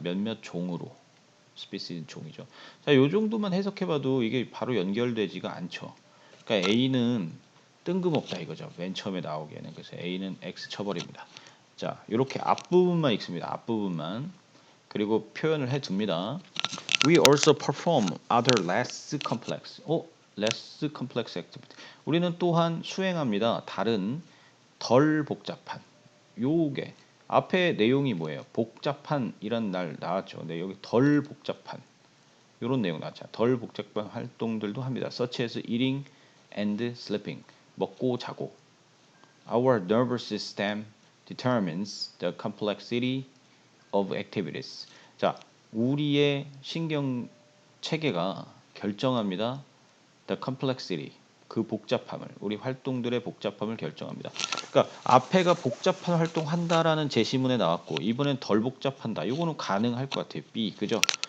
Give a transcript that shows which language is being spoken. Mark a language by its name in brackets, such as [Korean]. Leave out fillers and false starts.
[Korean] 몇몇 종으로 species 종이죠. 자, 요 정도만 해석해봐도 이게 바로 연결되지가 않죠. 그러니까 A는 뜬금없다 이거죠. 맨 처음에 나오기에는. 그래서 A는 X 쳐버립니다. 자, 이렇게 앞부분만 읽습니다. 앞부분만. 그리고 표현을 해둡니다. [English] We also perform other less complex. less complex activity. [Korean] 우리는 또한 수행합니다. 다른 덜 복잡한. 요게 앞에 내용이 뭐예요? 복잡한이란 날 나왔죠. 근데 여기 덜 복잡한 이런 내용 나왔죠. 덜 복잡한 활동들도 합니다. [English] such as eating and sleeping. [Korean] 먹고 자고. [English] Our nervous system determines the complexity of activities. [Korean] 자, 우리의 신경 체계가 결정합니다. [English] The complexity. [Korean] 그 복잡함을 우리 활동들의 복잡함을 결정합니다. 그러니까 앞에가 복잡한 활동 한다라는 제시문에 나왔고 이번엔 덜 복잡한다. 이거는 가능할 것 같아요. B 그죠?